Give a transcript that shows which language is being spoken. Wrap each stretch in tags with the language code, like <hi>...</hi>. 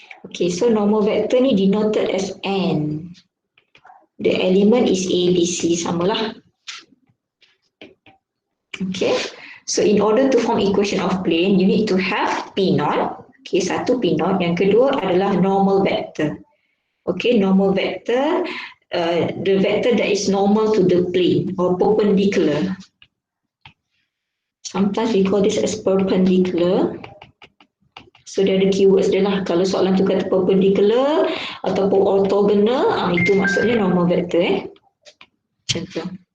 <en>Okay, so normal vector ni denoted as N. The element is A, B, C, samalah. Okay, so in order to form equation of plane, you need to have P0.</en> <ms>Okay, satu P0. Yang kedua adalah normal vector.</ms> <en>Okay, normal vector, the vector that is normal to the plane or perpendicular. Sometimes we call this as perpendicular. So</en> <ms>dia ada keywords dia lah. Kalau soalan tu kata perpendicular ataupun orthogonal, itu maksudnya normal vector Macam tu.</ms>